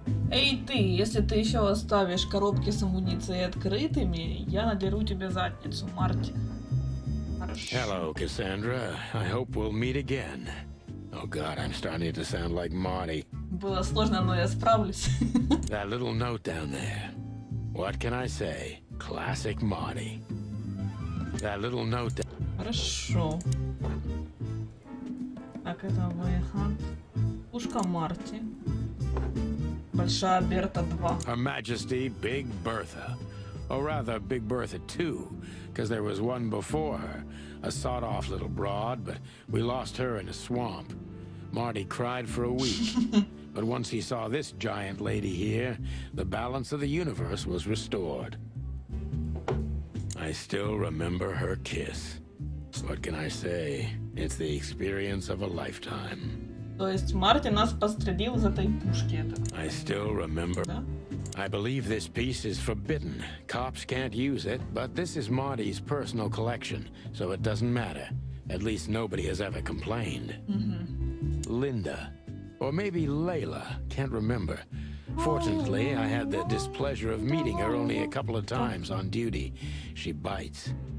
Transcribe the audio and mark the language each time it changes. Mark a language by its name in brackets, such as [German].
[English] Эй ты, если ты еще оставишь коробки с амуницией открытыми, я надеру тебе задницу, Марти. Хорошо. Hello, Cassandra. I hope we'll meet again. Oh God, I'm starting to sound like Marty. [Russian] Было сложно, но я справлюсь. [English] That little note down there. What can I say? Classic Marty. That little note. [Russian] Хорошо. Так, это выход. Пушка Марти. Большая Берта 2. [English] Her Majesty Big Bertha. Or rather, Big Bertha 2, because there was one before her. A sawed-off little broad, but we lost her in a swamp. Marty cried for a week. But once he saw this giant lady here, the balance of the universe was restored. I still remember her kiss. What can I say? It's the experience of a lifetime. [Russian] То есть Марти нас подстрелил из этой пушки. [English] I still remember. [Russian] Да? [English] I believe this piece is forbidden. Cops can't use it, but this is Marty's personal collection, so it doesn't matter. At least nobody has ever complained. Linda. Or maybe Layla. Can't remember. Fortunately, I had the displeasure of meeting her only a couple of times on duty. She bites.